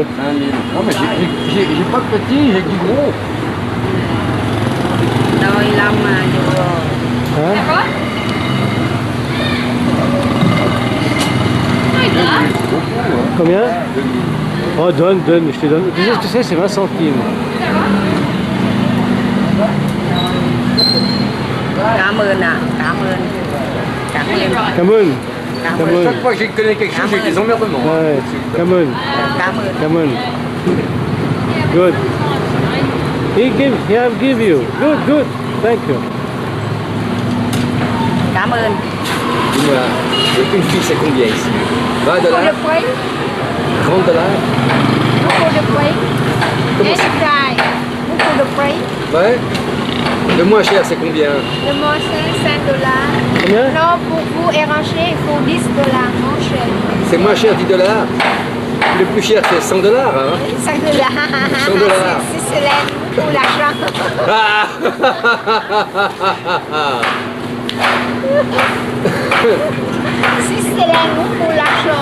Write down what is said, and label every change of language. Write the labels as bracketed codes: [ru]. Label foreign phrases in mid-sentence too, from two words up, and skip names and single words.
[fr] Non mais j'ai pas de petit, j'ai du gros. [vi] Đôi 5 euro. [fr] Hein? Combien? Oh, donne, je te donne. Tu sais, c'est 20 centimes. [vi] Cảm ơn ạ, cảm ơn. Cảm ơn. [en] Come on. [vi] Cảm [en] Come [vi] ơn. [en] on. [fr] Chaque fois que j'ai connais quelque chose, j'ai des emmerdements. [en] Ouais, come on. [vi] Cảm ơn. [en] Come on. Good. He have give you. Good. Thank you. [vi] Cảm ơn. [fr] Dis-moi, une fille c'est combien ici? 20 [en] For the [fr] dollars? [en] price, [fr] 30 dollars? [en] look for the price. [fr] Comment [en] Any [fr] ça? [en] price. Look for the price. [fr] Ouais. Le moins cher c'est combien? Le moins cher, 5 dollars. Combien? Non, pour vous arranger, il faut 10 dollars, moins cher. C'est moins cher 10 dollars. Le plus cher c'est 100 dollars. Hein? 5 dollars. 100 dollars. C'est cela pour l'argent. Sicilien pour l'argent.